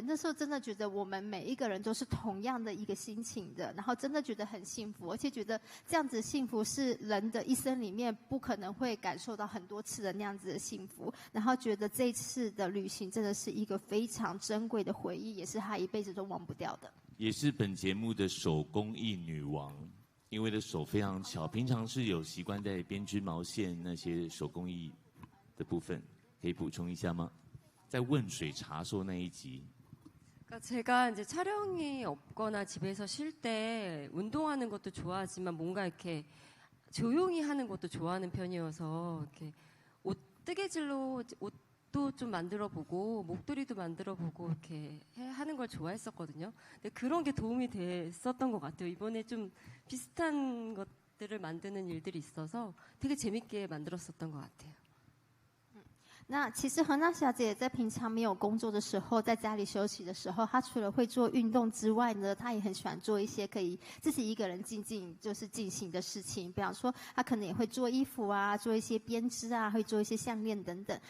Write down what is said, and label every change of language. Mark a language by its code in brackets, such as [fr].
[zh] 那时候真的觉得我们每一个人都是同样的一个心情的，然后真的觉得很幸福，而且觉得这样子的幸福是人的一生里面不可能会感受到很多次的那样子的幸福，然后觉得这一次的旅行真的是一个非常珍贵的回忆，也是他一辈子都忘不掉的。也是本节目的手工艺女王，因为的手非常巧，平常是有习惯在编织毛线那些手工艺的部分，可以补充一下吗？在问水茶说那一集。 [ko] 제가 이제 촬영이 없거나 집에서 쉴 때 운동하는 것도 좋아하지만 뭔가 이렇게 조용히 하는 것도 좋아하는 편이어서 이렇게 뜨개질로 옷도 좀 만들어보고 목도리도 만들어보고 이렇게 하는 걸 좋아했었거든요. 근데 그런 게 도움이 됐었던 것 같아요. 이번에 좀 비슷한 것들을 만드는 일들이 있어서 되게 재밌게 만들었었던 것 같아요. [zh] 那其实何娜小姐在平常没有工作的时候，在家里休息的时候，她除了会做运动之外呢，她也很喜欢做一些可以自己一个人进行的事情。比方说，她可能也会做衣服啊，做一些编织啊，会做一些项链等等。